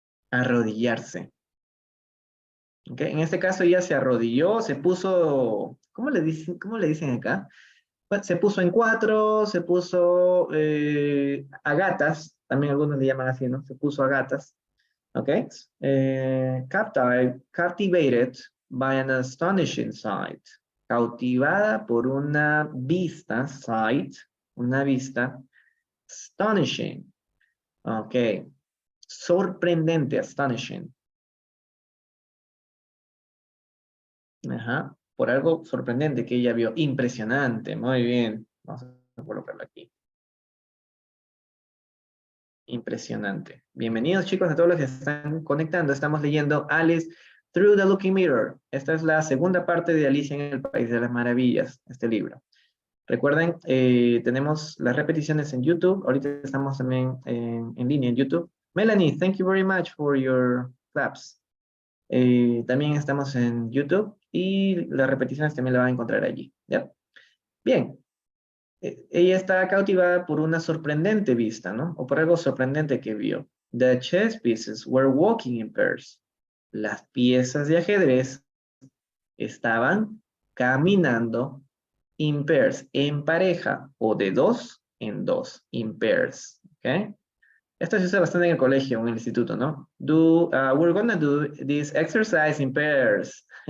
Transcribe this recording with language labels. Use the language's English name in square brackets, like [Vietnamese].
[Spanish] Arrodillarse. ¿Ok? En este caso ella se arrodilló, se puso, ¿cómo le dicen acá? Pues, se puso en cuatro, se puso a gatas, también algunos le llaman así, ¿no? Se puso a gatas. ¿Ok? [English] Captivated by an astonishing sight. [Spanish] Cautivada por una vista, sight, una vista, astonishing. Ok. Sorprendente, astonishing. Ajá. Por algo sorprendente que ella vio. Impresionante. Muy bien. Vamos a colocarlo aquí. Impresionante. Bienvenidos, chicos, a todos los que están conectando. Estamos leyendo Alice Through the Looking Mirror. Esta es la segunda parte de Alicia en el País de las Maravillas, este libro. Recuerden, tenemos las repeticiones en YouTube. Ahorita estamos también en línea en YouTube. [English] Melanie, thank you very much for your claps. [Spanish] También estamos en YouTube y las repeticiones también la van a encontrar allí. ¿Ya? Bien. Ella está cautivada por una sorprendente vista, ¿no? O por algo sorprendente que vio. [English] The chess pieces were walking in pairs. [Spanish] Las piezas de ajedrez estaban caminando in pairs, en pareja, o de dos en dos, in pairs, ¿ok? Esto se usa bastante en el colegio, en el instituto, ¿no? [English] We're gonna do this exercise in pairs.